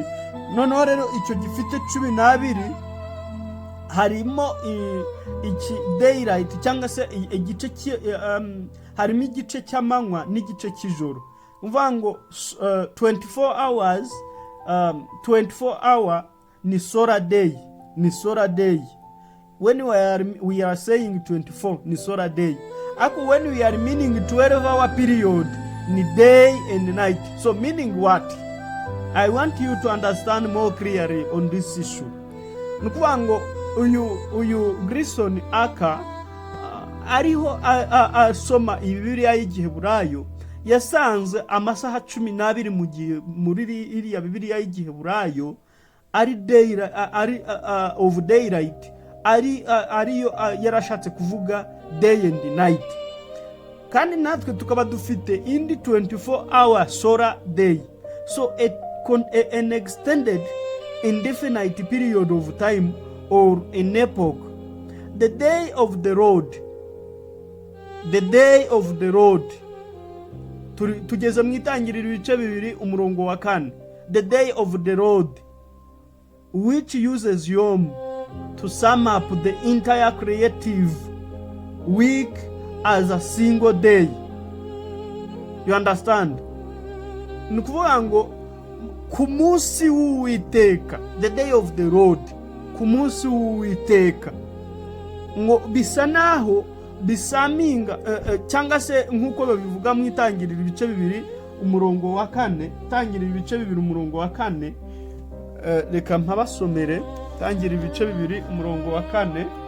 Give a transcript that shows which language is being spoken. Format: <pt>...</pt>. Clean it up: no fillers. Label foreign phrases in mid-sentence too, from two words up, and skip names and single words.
<rw>Noneho rero icyo gifite 12 harimo iki daylight cyangwa se igice harimo igice cy'amanywa n'igice cy'ijoro. Uvuga ngo 24 hour ni</rw> <en>solar day. When we are saying 24 ni solar day. Ako when we are meaning 12-hour period ni day and night. So meaning what? I want you to understand more clearly on this issue.</en> <rw>Nukuvuga ngo uyu Grison aka ariho asoma Bibiliya y'Igiheburayo yasanze amasaha 12 mu gihe muri iriya Bibiliya y'Igiheburayo ari</rw> <en>of daylight,</en> <rw>ariyo yarashatse kuvuga</rw> <en>day and night.</en> <rw>Kandi natwe tukaba dufite indi</rw> <en>24-hour solar day. So an extended indefinite period of time or an epoch. The day of the Lord</en> <rw>tugeze mu itangiriro ibice 2 umurongo wa 4.</rw> <en>The day of the Lord, which uses Yom to sum up the entire creative week as a single day. You understand?</en> <rw>Nukuvuga ngo ku munsi w'Uwiteka,</rw> <en>the day of the Lord,</en> <rw>ku munsi w'Uwiteka, ngo bisa naho bisaminga cyangwa se nkuko babivuga mu itangiriro ibice 2 umurongo wa 4, tangiriro ibice 2 umurongo wa 4. Reka mpabasomere tangiriro ibice 2 umurongo wa 4.</rw>